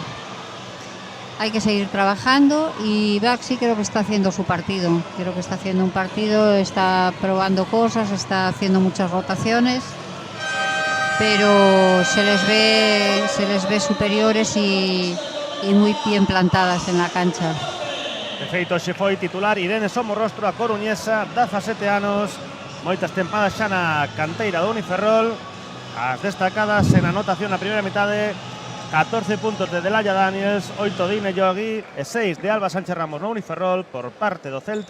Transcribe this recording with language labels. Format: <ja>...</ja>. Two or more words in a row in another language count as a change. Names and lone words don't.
<es>Hay que seguir trabajando y Baxi creo que está haciendo su partido, creo que está haciendo un partido, está probando cosas, está haciendo muchas rotaciones, pero se les ve superiores y muy bien plantadas en la cancha.</es> <gl>De feito, xe foi titular Irene Somorrostro, a coruñesa, 17 anos, moitas tempadas xa na canteira do Uniferrol, as destacadas en anotación na primeira metade, 14 puntos de Delaya Daniels, 8 de Ine Yogi e 6 de Alba Sánchez Ramos no Uniferrol por parte do Celta.</gl>